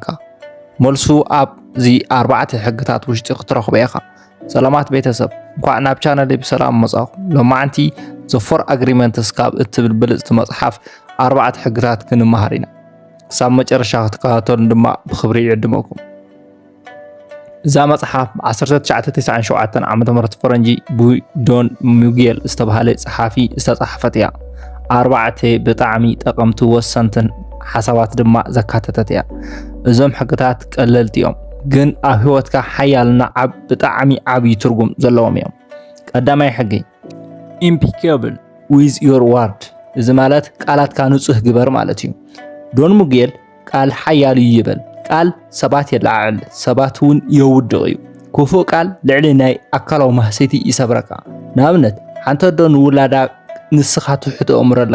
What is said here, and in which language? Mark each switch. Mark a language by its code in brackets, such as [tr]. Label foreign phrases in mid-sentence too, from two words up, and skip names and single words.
[ti] መልሱ ኣብዚ 4 ሕግታት ውሽጢ ክትረኽቦ ኢኻ። ሰላማት ቤተሰብ እንኳዕ ናብ ቻናለይ ብሰላም መጻኹም። ሎማዓንቲ ዘ ፎር ኣግሪመንትስ ካብ እትብል ብልጽቲ መጽሓፍ 4 ሕግታት ክንመሃር ኢና። ክሳብ መጨረሻ ክትከታተሉ ድማ ብኽብሪ ይዕድመኩም። እዛ መጽሓፍ 1997 ዓመተ ምህረት ፈረንጂ ዶን ሚጌል ዝተባህለ ጸሓፊ ዝተጻሕፈት እያ። 4 ብጣዕሚ ጠቐምቲ ወሰንትን ሓሳባት ድማ ዘካተተት እያ። እዞም ሕግታት ቀለልቲ እዮም ግን ኣብ ህይወትካ ሓያልና ብጣዕሚ ዓብይ ትርጉም ዘለዎም እዮም። ቀዳማይ ሕጊ [en] impeccable with your word። [ti] እዚ ማለት ቃላትካ ንጹህ ግበር ማለት እዩ። ዶን ሚጌል ቃል ሓያል እዩ ይብል። ቃል ሰባት የላዓል፣ ሰባት እውን የውድቕ እዩ። ክፉእ ቃል ልዕሊ ናይ ኣካላዊ ማህሰይቲ ይሰብረካ። ንኣብነት ሓንቲ ኣዶ ንውላዳ ንስኻ ትሕቶ እምሮ ኣለካ